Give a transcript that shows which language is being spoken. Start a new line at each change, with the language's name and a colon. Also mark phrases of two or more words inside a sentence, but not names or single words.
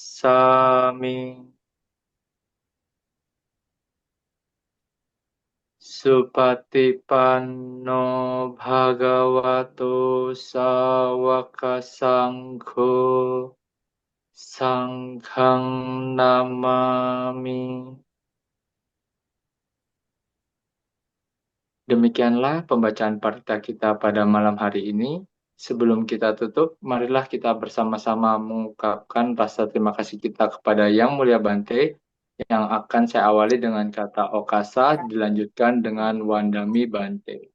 Pali: namassami Supatipanno bhagavato sawaka sangho sanghang namami.
Indonesian: Demikianlah pembacaan parita kita pada malam hari ini. Sebelum kita tutup, marilah kita bersama-sama mengungkapkan rasa terima kasih kita kepada Yang Mulia Bante, yang akan saya awali dengan kata Okasa, dilanjutkan dengan
Pali: Wandami Bante.